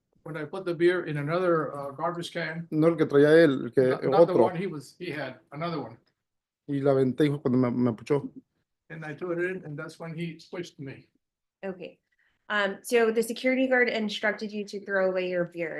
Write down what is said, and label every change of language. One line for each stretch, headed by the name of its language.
English: when I put the beer in another garbage can,
Spanish: no el que traía él, el que
English: not the
Spanish: otro,
English: one he had, another one.
Spanish: y la aventé y fue cuando me puchó.
English: And I threw it in, and that's when he pushed me. Okay. So the security guard instructed you to throw away your beer.